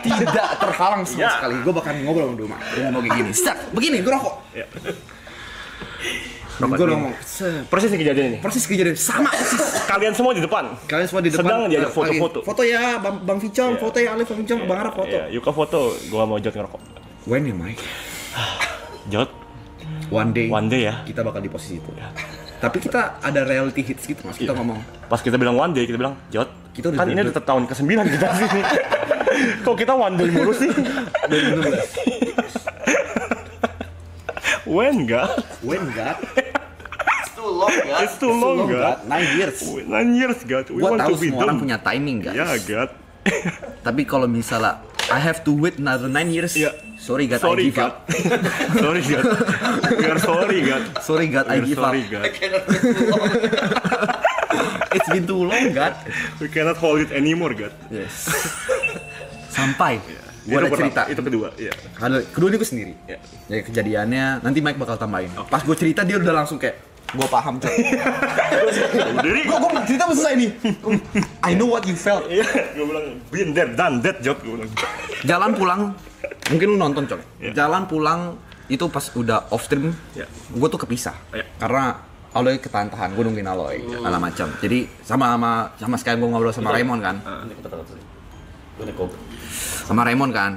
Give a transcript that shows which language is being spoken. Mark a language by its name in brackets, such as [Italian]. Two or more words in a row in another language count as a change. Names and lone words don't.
[Indonesian] Tidak terhalang sama sekali. Gue bakal ngobrol sama Duma. Dia mau kayak gini. Start. Begini, gue rokok. Gue ngomong. Persis kejadian ini. Persis kejadian sama persis. Kalian semua di depan. Sedang diajak foto-foto. Foto ya, Bang Ficong. Foto ya, Alif, Bang Ficong, Bang Arab foto. Yuka foto. Gue mau Jod ngerokok. When ya, Mike? Jod. [English] One day [Indonesian] ya. Kita bakal di posisi itu. Tapi kita ada [English] reality hits [Indonesian] gitu mas, kita ngomong. Pas kita bilang [English] one day, [Indonesian] kita bilang, Jod, kita kan ini udah tahun ke-9 kita sini. Kok kita [English] one day [Indonesian] mulu sih? 2016. [English] When God? It's too long, God. 9 years. 9 years, God. Gua tahu semua orang punya timing, guys. Ya, God. [Indonesian] Tapi kalau misalnya [English] I have to wait another 9 years. Sorry God, I give up. Sorry God. We are sorry God. Sorry God, I give up. It's been too long God. We cannot hold it anymore God. Yes. [Indonesian] Sampai gua ada cerita. Itu kedua. Iya. Kedua ini gue sendiri. Ya kejadiannya nanti Mike bakal tambahin. Pas gue cerita dia udah langsung kayak gue paham coy. Gue cerita belum selesai nih. [English] I know what you felt. [Indonesian] Gue bilang [English] been there done that job. [Indonesian] Gue bilang. Jalan pulang, mungkin lu nonton coy. Jalan pulang itu pas udah off stream, gue tuh kepisah. Karena Aloy ketahan-tahan, gue nungguin Aloy, ala macam. Jadi sama sekalian gue ngobrol sama Raymond kan. Sama Raymond kan.